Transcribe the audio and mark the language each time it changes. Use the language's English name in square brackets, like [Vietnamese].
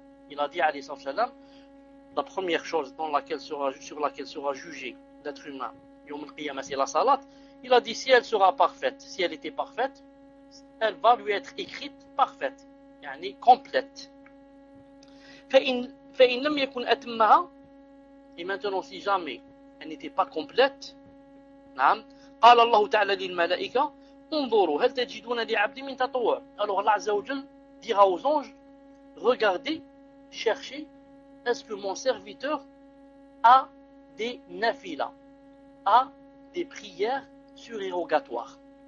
[French] Il a dit alayhi salam, la première chose dans laquelle sur laquelle sera jugé l'être humain, Yom al-Qiyamah, c'est la salat. Il a dit, si elle sera parfaite, si elle était parfaite, elle va lui être écrite parfaite, yani complète. [Arabic] فَإِنْ لَمْ يَكُنْ أَتْمَّهَا. [French] Et maintenant, si jamais elle n'était pas complète, [Arabic] قال الله تعالى للملائكة انظروا هل تجدون لعبد من تطوع. [French] Alors Allah Azza wa Jal dira aux anges, regardez, cherchez, est-ce que mon serviteur a des nafilas, a des prières surérogatoires?